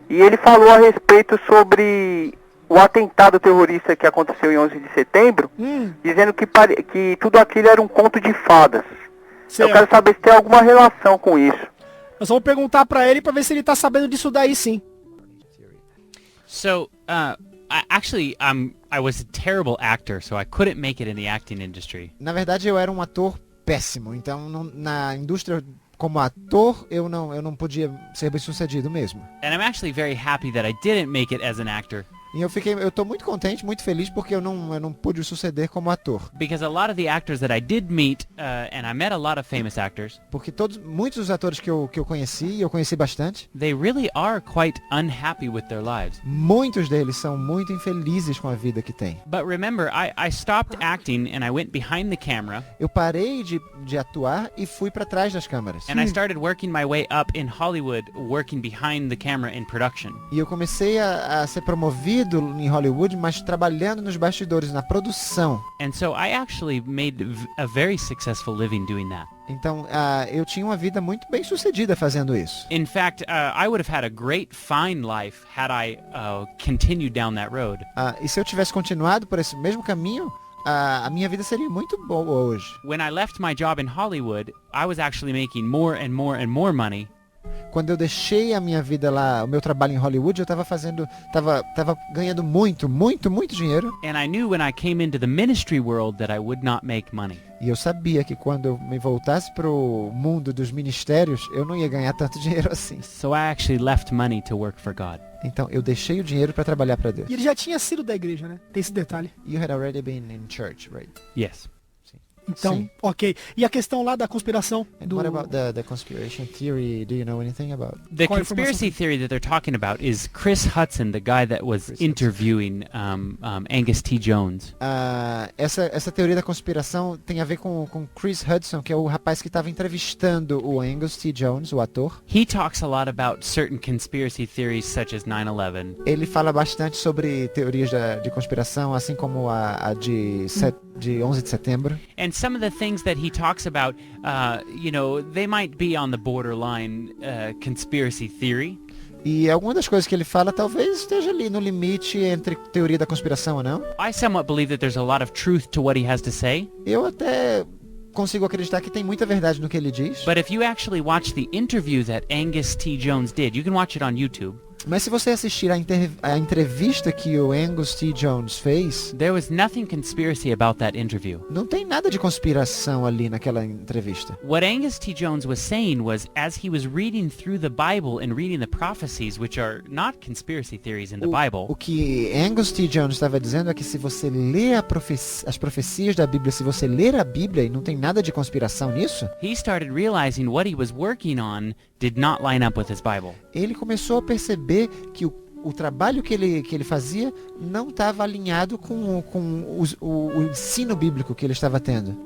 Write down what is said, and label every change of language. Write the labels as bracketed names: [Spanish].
[Portuguese] E ele falou a respeito sobre o atentado terrorista que aconteceu em 11 de setembro, dizendo que tudo aquilo era um conto de fadas. Certo. Eu quero saber se tem alguma relação com isso. Nós vamos perguntar pra ele pra ver se ele tá sabendo disso daí sim. [English] So, I was a terrible actor, so I couldn't make it in the acting industry. [Portuguese] Na verdade, eu era um ator péssimo, então na indústria como ator eu não podia ser bem sucedido mesmo. [English] And I'm actually very happy that I didn't make it as an actor. [Portuguese] E eu tô muito contente, muito feliz porque eu não pude suceder como ator. [English] Because a lot of the actors that I did meet, and I met a lot of famous actors, [Portuguese] Porque muitos dos atores que eu conheci bastante, [English] they really are quite unhappy with their lives. [Portuguese] muitos deles são muito infelizes com a vida que têm. [English] But remember, I stopped acting and I went behind the camera [Portuguese] Eu parei de atuar e fui para trás das câmeras. [English] and I started working my way up in Hollywood, working behind the camera in production. [Portuguese] E eu comecei a ser promovido em Hollywood, mas trabalhando nos bastidores, na produção. [English] And so I actually made a very successful living doing that. [Portuguese] Então, eu tinha uma vida muito bem sucedida fazendo isso. [English] In fact, I would have had a great, fine life had I continued down that road. [Portuguese] E se eu tivesse continuado por esse mesmo caminho, a minha vida seria muito boa hoje. [English] When I left my job in Hollywood, I was actually making more and more and more money. [Portuguese] Quando eu deixei a minha vida lá, o meu trabalho em Hollywood, eu tava ganhando muito dinheiro. [English] And I knew when I came into the ministry world that I would not make money. [Portuguese] E eu sabia que quando eu me voltasse pro mundo dos ministérios, eu não ia ganhar tanto dinheiro assim. [English] So I actually left money to work for God. [Portuguese] Então eu deixei o dinheiro para trabalhar para Deus. E ele já tinha sido da igreja, né? Tem esse detalhe. [English] You had already been in church, right? Yes. [Portuguese] Então, Sim. ok. E a questão lá da conspiração [English] And what about the conspiracy theory? Do you know anything about? The [Portuguese] Qual a [English] conspiracy [Portuguese] informação? [English] theory that they're talking about is Chris Hudson, the guy that was interviewing Angus T. Jones. [Portuguese] Essa teoria da conspiração tem a ver com Chris Hudson, que é o rapaz que estava entrevistando o Angus T. Jones, o ator. [English] He talks a lot about certain conspiracy theories such as 9/11. [Portuguese] Ele fala bastante sobre teorias de conspiração, assim como a de 11 de setembro. [English] And some of the things that he talks about, they might be on the borderline conspiracy theory. [Portuguese] E alguma das coisas que ele fala talvez esteja ali no limite entre teoria da conspiração ou não. [English] I somewhat believe that there's a lot of truth to what he has to say. [Portuguese] Eu até consigo acreditar que tem muita verdade no que ele diz. [English] But if you actually watch the interview that Angus T. Jones did, you can watch it on YouTube. [Portuguese] Mas se você assistir a entrevista que o Angus T. Jones fez, [English] There was nothing conspiracy about that interview. [Portuguese] não tem nada de conspiração ali naquela entrevista. [English] What Angus T. Jones was saying was, as he was reading through the Bible and reading the prophecies, which are not conspiracy theories in the [Portuguese] O [English] Bible, [Portuguese] que Angus T. Jones estava dizendo é que se você lê as profecias da Bíblia, se você ler a Bíblia e não tem nada de conspiração nisso, [English] he started realizing what he was working on did not line up with his Bible. [Portuguese] ele começou a perceber que o trabalho que ele fazia não estava alinhado com o ensino bíblico que ele estava tendo.